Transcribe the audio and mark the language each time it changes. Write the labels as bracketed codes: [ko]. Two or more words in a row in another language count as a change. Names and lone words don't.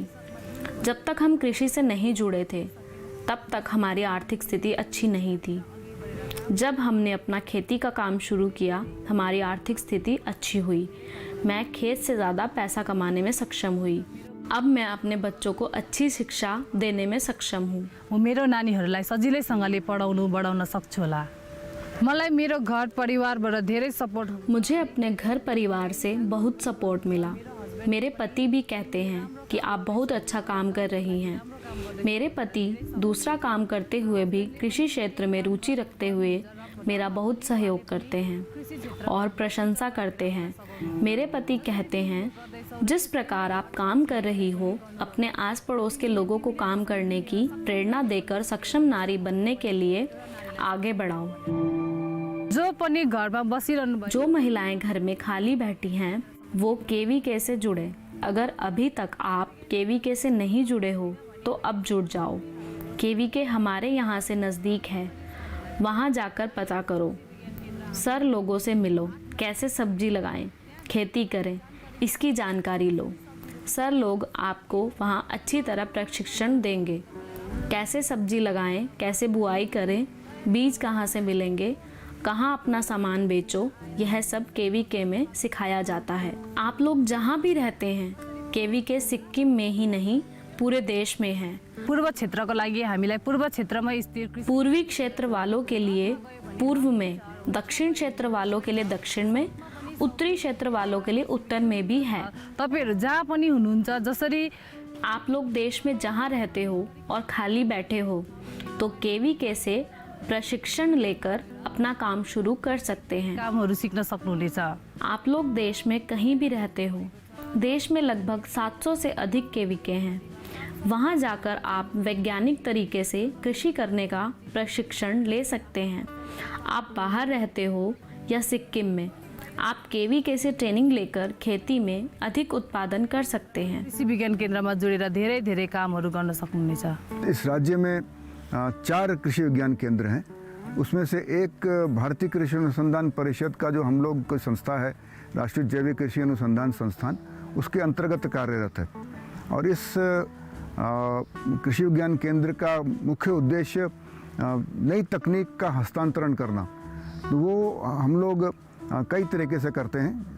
[hi] जब तक हम कृषि से नहीं जुड़े थे तब तक हमारी आर्थिक स्थिति अच्छी नहीं थी। जब हमने अपना खेती का काम शुरू किया हमारी आर्थिक स्थिति अच्छी हुई। मैं खेत से ज़्यादा पैसा कमाने में सक्षम हुई। अब मैं अपने बच्चों को अच्छी शिक्षा देने में सक्षम हूँ। [ne] म मेरो नानीहरूलाई सजिलैसँगले पढाउनु बढाउन सक्छु होला। मलाई मेरो घर परिवारबाट धेरै सपोर्ट। [hi] मुझे अपने घर परिवार से बहुत सपोर्ट मिला। मेरे पति भी कहते हैं कि आप बहुत अच्छा काम कर रही हैं। मेरे पति दूसरा काम करते हुए भी कृषि क्षेत्र में रुचि रखते हुए मेरा बहुत सहयोग करते हैं और प्रशंसा करते हैं। मेरे पति कहते हैं, जिस प्रकार आप काम कर रही हो अपने आस पड़ोस के लोगों को काम करने की प्रेरणा देकर सक्षम नारी बनने के लिए आगे बढ़ाओ। [ne] जो पनि घरमा बसिरहनु [hi] जो महिलाएं घर में खाली बैठी हैं वो KVK से जुड़े। अगर अभी तक आप KVK से नहीं जुड़े हो तो अब जुड़ जाओ। KVK हमारे यहाँ से नज़दीक है, वहाँ जाकर पता करो। सर लोगों से मिलो, कैसे सब्जी लगाएं, खेती करें, इसकी जानकारी लो। सर लोग आपको वहाँ अच्छी तरह प्रशिक्षण देंगे। कैसे सब्जी लगाएं, कैसे बुआई करें, बीज कहाँ से मिलेंगे, कहाँ अपना सामान बेचो, यह सब KVK में सिखाया जाता है। आप लोग जहाँ भी रहते हैं KVK सिक्किम में ही नहीं पूरे देश में है। [ne] पूर्व क्षेत्रको लागि हामीलाई पूर्व क्षेत्रमा स्थित, [hi] पूर्वी क्षेत्र वालों के लिए पूर्व में, दक्षिण क्षेत्र वालों के लिए दक्षिण में, उत्तरी क्षेत्र वालों के लिए उत्तर में भी है। [ne] तपाईहरु जहाँ पनि हुनुहुन्छ, जसरी [hi] आप लोग देश में जहाँ रहते हो और खाली बैठे हो तो KVK से प्रशिक्षण लेकर अपना काम शुरू कर सकते हैं। [ne] कामहरु सिक्न सक्नुहुनेछ। [hi] आप लोग देश में कहीं भी रहते हो, देश में लगभग 700 से अधिक KVK हैं। वहाँ जाकर आप वैज्ञानिक तरीके से कृषि करने का प्रशिक्षण ले सकते हैं। आप बाहर रहते हो या सिक्किम में, आप KVK से ट्रेनिंग लेकर खेती में अधिक उत्पादन कर सकते हैं। [ne] कृषि विज्ञान केन्द्रमा जोडेर धेरै धेरै कामहरु गर्न सक्नुहुनेछ। [hi] इस राज्य में 4 कृषि विज्ञान केंद्र हैं उसमें से एक भारतीय कृषि अनुसंधान परिषद का जो हम लोग कोई संस्था है, राष्ट्रीय जैविक कृषि अनुसंधान संस्थान, उसके अंतर्गत कार्यरत है। और इस कृषि विज्ञान केंद्र का मुख्य उद्देश्य नई तकनीक का हस्तांतरण करना, तो वो हम लोग कई तरीके से करते हैं।